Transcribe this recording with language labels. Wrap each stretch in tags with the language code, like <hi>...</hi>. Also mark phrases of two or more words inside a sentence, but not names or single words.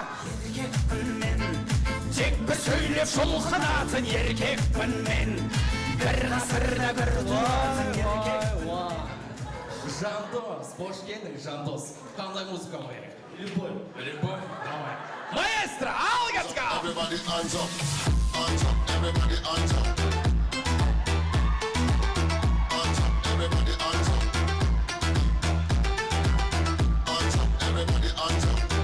<kk>Еркекпін мен, тек бір сөйлеп шұлқынатын еркекпін мен. Бір ғасырда бір туатын еркекпін. Жандос, қош келдің, Жандос. Қандай музыка қояйық?</kk> <ru>Любой. Любой? Давай.</ru> <kk>Маэстро, ал кеткі!</kk> <en>Everybody hands up, everybody hands up. Everybody hands up. Everybody hands up.</en>